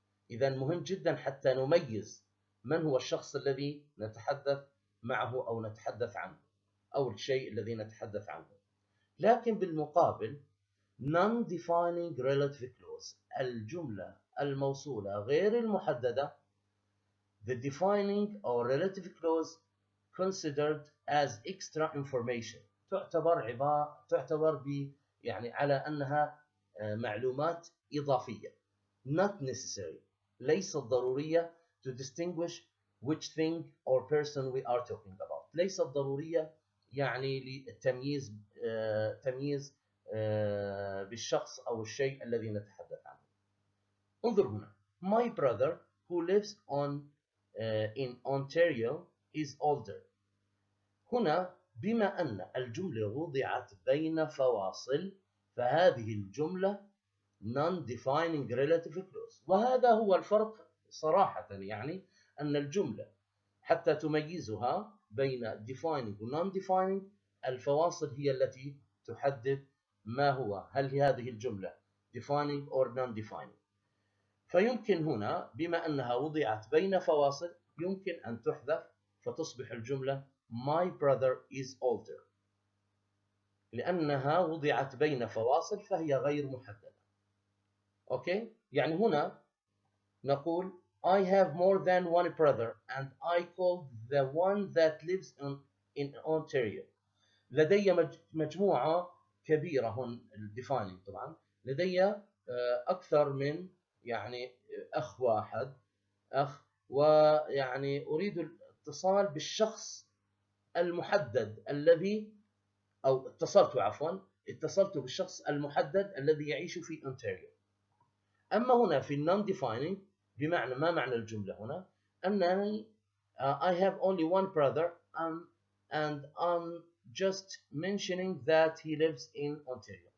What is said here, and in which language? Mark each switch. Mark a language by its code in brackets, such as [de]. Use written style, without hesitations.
[ar] إذا مهم جدا حتى نميز من هو الشخص الذي نتحدث معه أو نتحدث عنه أو الشيء الذي نتحدث عنه. لكن بالمقابل [en] non-defining relative clause [ar] الجملة الموصولة غير المحددة [en] the defining or relative clause considered as extra information [ar] تعتبر يعني على أنها معلومات إضافية [en] not necessary [ar] ليست ضرورية [en] to distinguish which thing or person we are talking about. [ar] ليست ضرورية يعني للتمييز تمييز بالشخص أو الشيء الذي نتحدث عنه. انظر هنا [en] my brother who lives in Ontario is older. [ar] هنا بما أن الجملة وضعت بين فواصل فهذه الجملة non-defining relative clause، وهذا هو الفرق صراحة، يعني أن الجملة حتى تميزها بين defining و non-defining الفواصل هي التي تحدد ما هو هل هذه الجملة defining or non-defining. فيمكن هنا بما أنها وضعت بين فواصل يمكن أن تحذف فتصبح الجملة [en] my brother is older، [ar] لأنها وضعت بين فواصل فهي غير محددة. أوكي؟ يعني هنا نقول [en] I have more than one brother and I call the one that lives in Ontario. [ar] لدي مجموعة كبيرة هون defining طبعا، لدي أكثر من يعني أخ واحد ويعني أريد الاتصال بالشخص المحدد الذي أو اتصلت بالشخص المحدد الذي يعيش في أونتاريو. أما هنا في non-defining بمعنى ما معنى الجملة هنا أنني [en] I have only one brother and I'm just mentioning that he lives in Ontario.